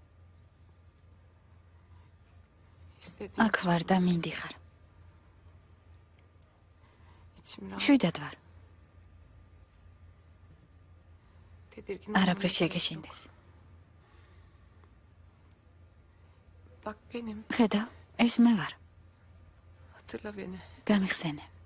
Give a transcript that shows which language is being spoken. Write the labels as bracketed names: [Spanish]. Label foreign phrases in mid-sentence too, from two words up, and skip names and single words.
[Turkish] İstediğim [Georgian] აქ ვარ და მინდიხარ. [Turkish] içim rahat. [Georgian] შვიდად ვარ. [Turkish] Tedirgin [Georgian] არაფრის [Turkish] olmam. [Georgian] შეგეშინდეს. [Turkish] Bak benim. [Georgian] ხედავ, ეს მე ვარ. [Turkish] Hatırla beni. [Georgian] გამიხსენე.